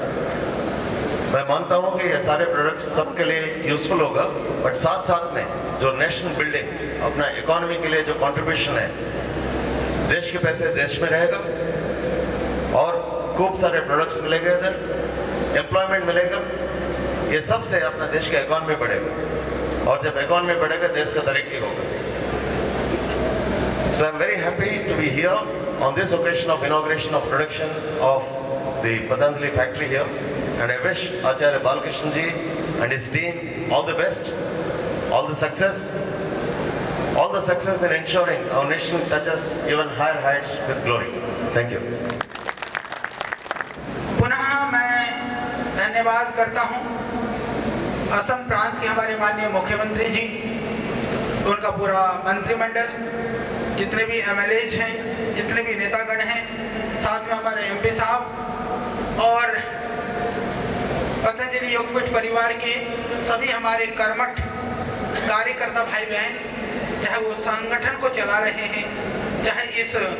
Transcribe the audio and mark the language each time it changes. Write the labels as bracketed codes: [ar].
[hi] मैं मानता हूँ कि ये सारे प्रोडक्ट्स सबके लिए यूजफुल होगा, बट साथ साथ में जो नेशनल बिल्डिंग, अपना इकोनॉमी के लिए जो कंट्रीब्यूशन है, देश के पैसे देश में रहेगा और खूब सारे प्रोडक्ट्स मिलेंगे, इधर एम्प्लॉयमेंट मिलेगा। ये सबसे अपना देश का इकोनॉमी बढ़ेगा, और जब इकोनॉमी बढ़ेगा देश का तरक्की होगा। [en] So I am very happy to be here on this occasion of inauguration of production of the Patanjali factory here, and I wish Acharya Balkrishna ji and his team all the best, all the success in ensuring our nation touches even higher heights with glory. Thank you. [hi] पुनः मैं धन्यवाद करता हूं असम प्रांत के हमारे माननीय मुख्यमंत्री जी, उनका पूरा मंत्रिमंडल, जितने भी MLAs हैं, जितने भी नेतागण हैं, साथ में हमारे MP साहब और पतंजलि योगपीठ परिवार के सभी हमारे कर्मठ कार्यकर्ता भाई बहन, चाहे वो संगठन को चला रहे हैं, चाहे इस